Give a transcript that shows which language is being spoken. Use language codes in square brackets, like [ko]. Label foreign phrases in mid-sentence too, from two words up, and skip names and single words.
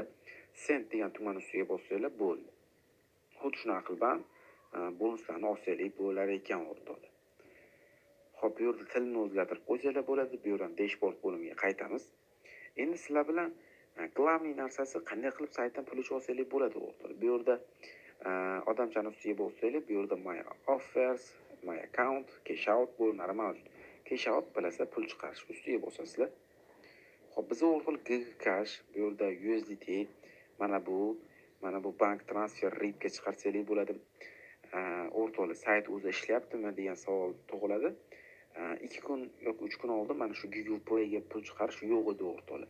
[uz] Send degan tugmani ustiga bossanglar bo'ldi. Xuddi shunaqa qilib bonuslarni olsanglar bo'lar ekan o'rtoqlar. Xo'p, bu yerda tilni o'zgartirib qo'ysanglar bo'ladi. Bu yerdan dashboard bo'limiga qaytamiz. Endi sizlar bilan glavniy narsasi qanday qilib saytdan pul olsanglar bo'ladi o'rtoqlar. Bu yerda odamchani ustiga bossanglar, bu yerda [en] my offers, my account, cash out [uz] bo'limlari mavjud. [en] Cash out [uz] bilasizlar, pul chiqarish ustiga bosasizlar. Xo'p, biz o'rtoqlar GCash, bu yerda USDT, mana bu [en] bank transfer [uz] RIBga chiqarsanglar bo'ladi. o'rtoqlar sayt o'zi ishlayaptimi degan savol tug'iladi. 2 kun yoki 3 kun oldin mana shu Google Play'ga pul chiqarish yo'q edi o'rtoqlar.